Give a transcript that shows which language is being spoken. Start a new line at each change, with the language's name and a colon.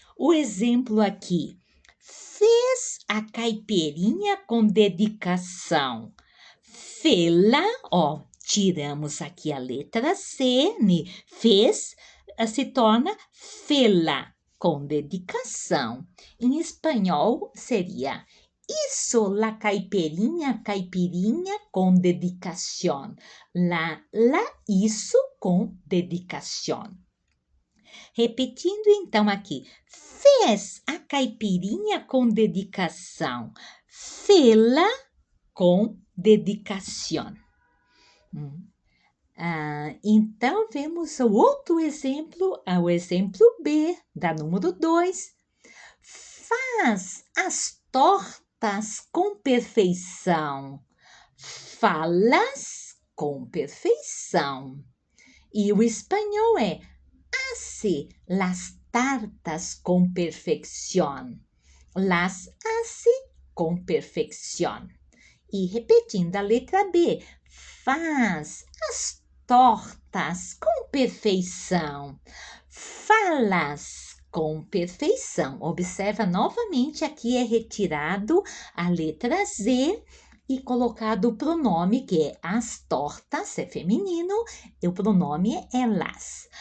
Portuguese: O exemplo aqui, fez a caipirinha com dedicação. Fê-la, tiramos aqui a letra C, né? Fez, se torna fê-la com dedicação. Em espanhol seria
Spanish: hizo la caipirinha com dedicación. La hizo com dedicación.
Portuguese: Repetindo então aqui, fez a caipirinha com dedicação. Fê-la com dedicação. Então, vemos o outro exemplo, o exemplo B, da número 2. Faz as tortas com perfeição. Falas com perfeição. E o espanhol é
Spanish: hace las tartas con perfección. Las hace con perfección.
Portuguese: E repetindo a letra B, faz as tortas com perfeição. Falas com perfeição. Observa novamente, aqui é retirado a letra Z e colocado o pronome, que é as tortas, é feminino, e o pronome é las.